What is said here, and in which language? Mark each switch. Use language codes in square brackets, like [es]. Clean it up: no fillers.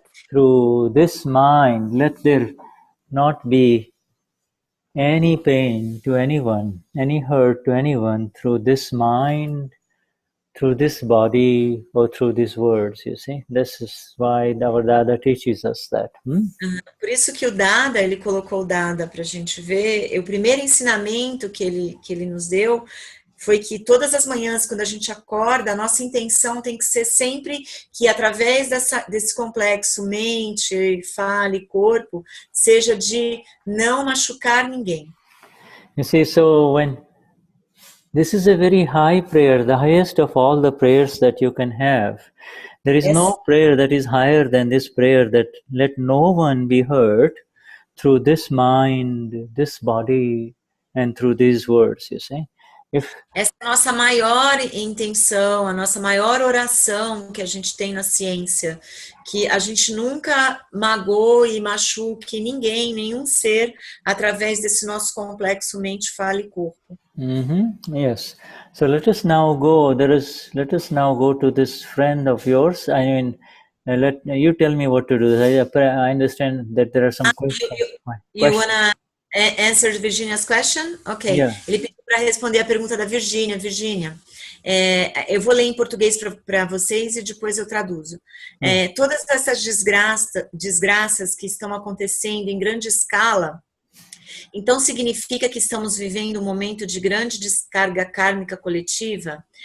[en] Through this mind, let there not be any pain to anyone, any hurt to anyone through this mind, through this body, or through these words, you see. This is why our Dada teaches us that. [pt] Por isso que o Dada, ele colocou o Dada para a gente ver. O primeiro ensinamento que ele nos deu foi que todas as manhãs, quando a gente acorda, a nossa intenção tem que ser sempre que, através desse complexo mente, fala e corpo, seja de não machucar ninguém. [en] You see, so when this is a very high prayer, the highest of all the prayers that you can have. There is no prayer that is higher than this prayer, that let no one be hurt through this mind, this body, and through these words, you see. [pt] Essa é a nossa maior intenção, a nossa maior oração que a gente tem na ciência, que a gente nunca magoe e machuque ninguém, nenhum ser, através desse nosso complexo mente, fala e corpo. [en] Yes. So let us now go. Let us now go to this friend of yours. I mean, let you tell me what to do. I understand that there are some questions. You wanna answer Virginia's question? Okay. Yeah. [pt] Ele pediu para responder a pergunta da Virginia. Virginia, eu vou ler em português para vocês e depois eu traduzo. Todas essas desgraças que estão acontecendo em grande escala, então significa que estamos vivendo um momento de grande descarga kármica coletiva?